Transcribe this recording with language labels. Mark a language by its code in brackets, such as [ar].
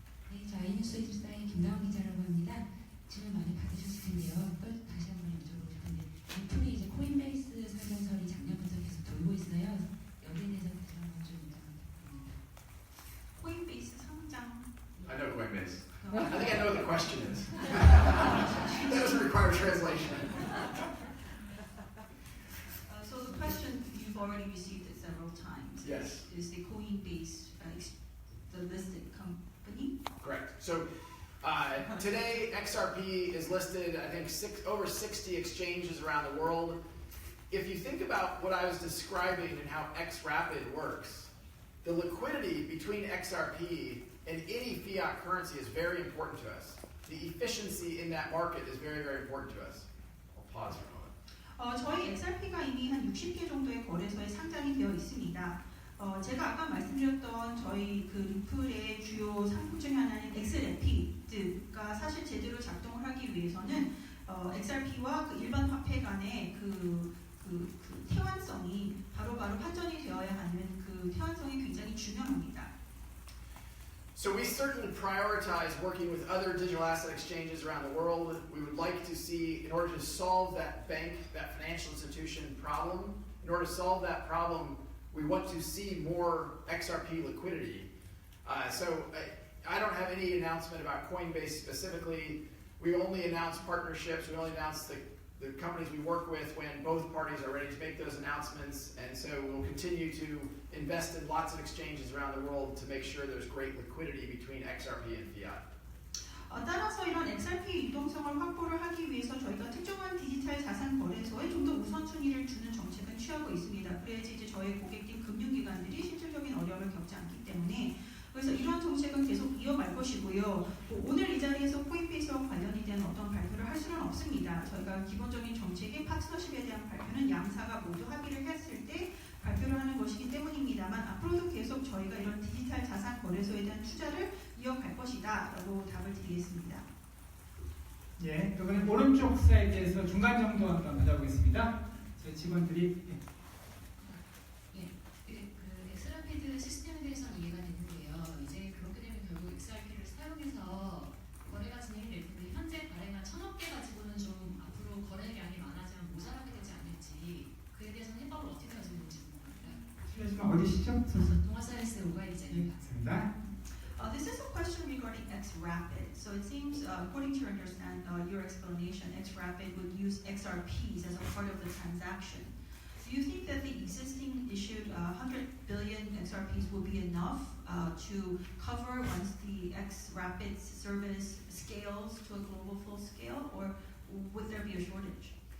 [ko] 네, 저 아이뉴스 일사의 김나원 기자라고 합니다. 질문 많이 받으셨을 텐데요. 또 다시 한번 여쭤보고 싶은데 리플이 이제 코인베이스 설명서를 작년부터 계속 돌고 있어요. 여기에 대해서 다시 한번 좀 부탁드립니다. 코인베이스 상장. [en] I know Coinbase. I think I know what the question is. That doesn't require translation. So the question you've already received it several times. Yes. Is the Coinbase the listed company? Correct. So today XRP is listed, I think, over 60 exchanges around the world. If you think about what I was describing and how XRapid works, the liquidity between XRP and any fiat currency is very important to us. The efficiency in that market is very, very important to us. I'll pause for a moment. [ko] 저희 XRP가 이미 한 60개 정도의 거래소에 상장이 되어 있습니다. 제가 아까 말씀드렸던 저희 그 리플의 주요 상품 중에 하나는 XRP가 사실 제대로 작동을 하기 위해서는 XRP와 그 일반 화폐 간의 그 태환성이 바로바로 환전이 되어야 하는 그 태환성이 굉장히 중요합니다. [en] So we certainly prioritize working with other digital asset exchanges around the world. We would like to see, in order to solve that bank, that financial institution problem, in order to solve that problem, we want to see more XRP liquidity. So I don't have any announcement about Coinbase specifically. We only announce partnerships. We only announce the companies we work with when both parties are ready to make those announcements. And so we'll continue to invest in lots of exchanges around the world to make sure there's great liquidity between XRP and fiat. [ko] 따라서 이런 XRP 유동성을 확보를 하기 위해서 저희가 특정한 디지털 자산 거래소에 좀 더 우선순위를 주는 정책은 취하고 있습니다. 그래야지 이제 저희 고객인 금융기관들이 실질적인 어려움을 겪지 않기 때문에 그래서 이러한 정책은 계속 이어갈 것이고요. 오늘 이 자리에서 코인베이스와 관련이 된 어떤 발표를 할 수는 없습니다. 저희가 기본적인 정책의 파트너십에 대한 발표는 양사가 모두 합의를 했을 때 발표를 하는 것이기 때문입니다만 앞으로도 계속 저희가 이런 디지털 자산 거래소에 대한 투자를 이어갈 것이다 라고 답을 드리겠습니다. 예, 이번엔 오른쪽 사이드에서 중간 정도 한번 받아보겠습니다. 저희 직원들이 그 엑스라피드 시스템에 대해서는 이해가 되는데요. 이제 그렇게 되면 결국 XRP를 사용해서 거래가 진행이 될 텐데 현재 발행한 1000억 개 가지고는 좀 앞으로 거래량이 많아지면 모자라게 되지 않을지 그에 대해서는 해법을 어떻게 가지고 있는지 궁금합니다. 실례지만 어디시죠? 동아사이언스 오가이 기자입니다. 맞습니다. [en] This is a question regarding XRapid. So it seems, according to your explanation, XRapid would use XRPs as a part of the transaction. Do you think that the existing issued 100 billion XRPs will be enough to cover once the XRapid service scales to a global full scale, or would there be a shortage?